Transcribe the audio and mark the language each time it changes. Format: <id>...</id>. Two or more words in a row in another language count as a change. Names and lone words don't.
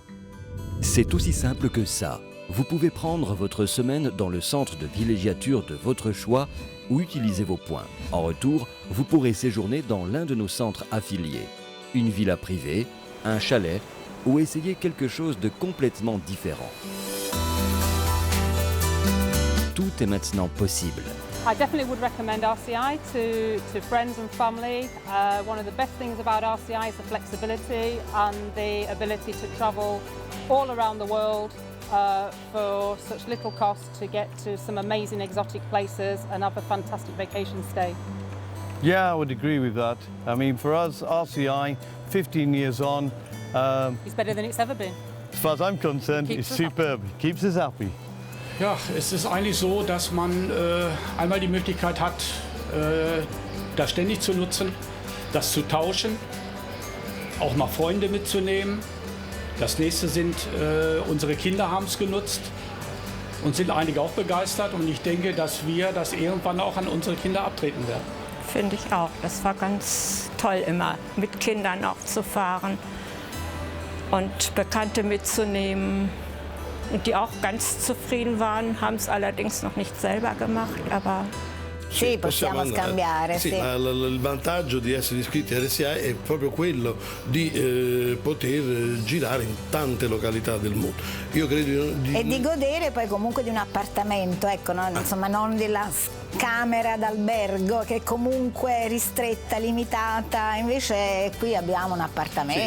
<fr>C'est aussi simple que ça. Vous pouvez prendre votre semaine dans le centre de villégiature de votre choix ou utiliser vos points. En retour, vous pourrez séjourner dans l'un de nos centres affiliés. Une villa privée, un chalet ou essayer quelque chose de complètement différent. Tout est maintenant possible.</fr> <en>I definitely would recommend RCI to friends and family. One of the best things about RCI is the flexibility and the ability to travel all around the world for such little cost to get to some amazing exotic places and have a fantastic vacation stay. Yeah, I would agree with that. I mean, for us, RCI, 15 years on. It's better than it's ever been. As far as I'm concerned, it's superb. It keeps us happy.</en> <de>Ja, es ist eigentlich so, dass man einmal die Möglichkeit hat, das ständig zu nutzen, das zu tauschen, auch mal Freunde mitzunehmen. Das nächste sind, unsere Kinder haben es genutzt und sind einige auch begeistert. Und ich denke, dass wir das irgendwann auch an unsere Kinder abtreten werden. Finde ich auch. Das war ganz toll immer, mit Kindern auch zu fahren und Bekannte mitzunehmen. Und die auch ganz zufrieden waren, haben es allerdings noch nicht selber gemacht, aber</de> <it>sì, possiamo scambiare. Sì, ma il vantaggio di essere iscritti a RCI è proprio quello di poter girare in tante località del mondo. Io credo e di godere poi comunque di un appartamento, ecco, no? Insomma, non della camera d'albergo che è comunque ristretta, limitata, invece qui abbiamo un appartamento,</it>